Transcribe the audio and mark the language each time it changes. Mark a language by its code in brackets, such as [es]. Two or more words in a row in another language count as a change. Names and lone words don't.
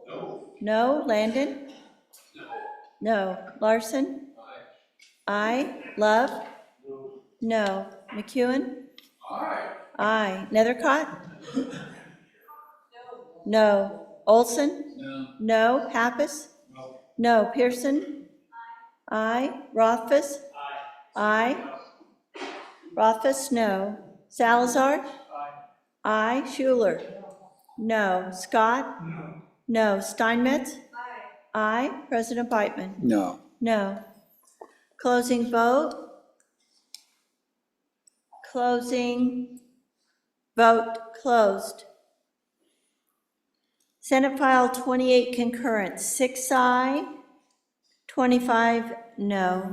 [en] No. Landon? No. Larson? Aye. Love? No. McEwen? Aye. Nethercott? No. Olson? No. Pappas? No. Pearson? Aye. Rothfuss? Aye. Rothfuss, no. Salazar? Aye. Schuler? No. Scott? No. Steinmetz? Aye. President Beitman? No. No. Closing vote. Closing vote closed. Senate File 28 concurrent, 6 aye, 25 no.